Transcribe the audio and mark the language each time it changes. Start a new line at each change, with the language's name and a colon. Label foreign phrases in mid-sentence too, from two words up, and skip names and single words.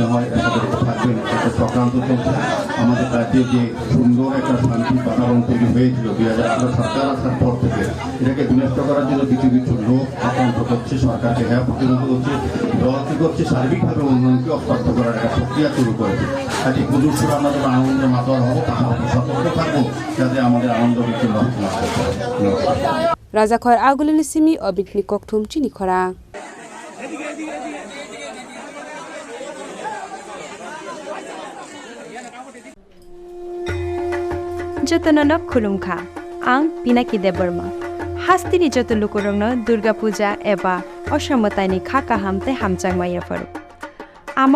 Bangla: হয় সতর্ক থাকবেন একটা চক্রান্ত চলছে আমাদের রাজ্যে যে সুন্দর একটা শান্তি বাতাবরণ তৈরি হয়েছিল 2018 সরকার আসার পর থেকে এটাকে বিনষ্ট করার জন্য কিছু কিছু লোক আক্রান্ত করছে সরকারকে হ্যাঁ প্রতিরোধ করছে দল কি করছে সার্বিকভাবে উন্নয়নকে অস্বার্থ করার একটা প্রক্রিয়া শুরু করেছে কাজে পুজোর সময় আমরা যখন আনন্দে মাতোয়ার হবো পাশাপাশি সতর্ক থাকবো যাতে আমাদের আনন্দ বিচ্ছিন্ন না করতে
Kok Borok: Raja Khor Agulini Simi Obitni Koktum Chini Khora Jotonono Khulumkha Ang Pinaki Deborma Hastini Jotolukurongno Durga Puja Eba Oshamotani Khaka Hamte Hamchangmaya Faru Ama